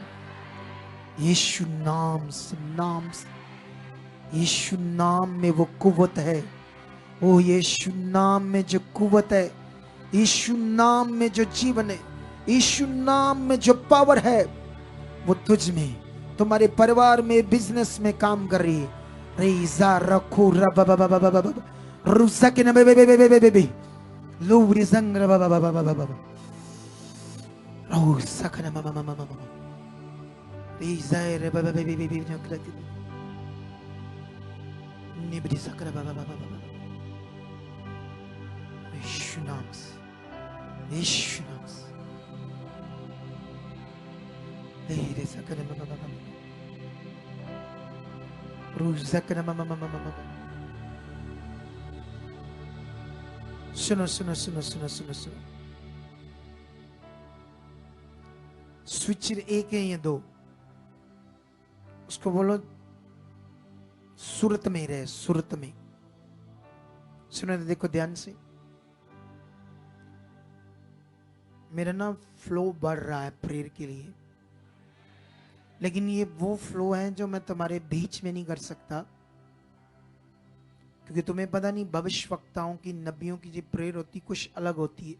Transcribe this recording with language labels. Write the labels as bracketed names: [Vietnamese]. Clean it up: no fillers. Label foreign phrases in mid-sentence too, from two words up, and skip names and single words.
[Hindi] यीशु नाम से, नाम से, यीशु नाम में वो कुव्वत है। ओ यीशु नाम में जो कुव्वत है, यीशु नाम में जो जीवन है, यीशु नाम में जो पावर है, वो तुझ में, तुम्हारे परिवार में, बिजनेस में काम कर रही है। रेजा रखो रब बब बब बब बब रुसक न बे बे बे बे बे बे लो रिजंग रब बब बब बब बब रो सक न म म म म रेजा रे बब बे बे बे बे नकरती निबरी सक रब बब बब बब यीशु नाम से, यीशु नाम से रे सक न म म म रुसक न म म म म सुनो सुनो सुनो सुनो सुनो सुनो, स्विच एक है या दो, उसको बोलो सूरत में रहे, सूरत में। सुनो देखो ध्यान से, मेरा ना फ्लो बढ़ रहा है प्रेयर के लिए, लेकिन ये वो फ्लो है जो मैं तुम्हारे बीच में नहीं कर सकता, क्योंकि तुम्हें पता नहीं भविष्यवक्ताओं की, नबियों की जो प्रेयर होती कुछ अलग होती है।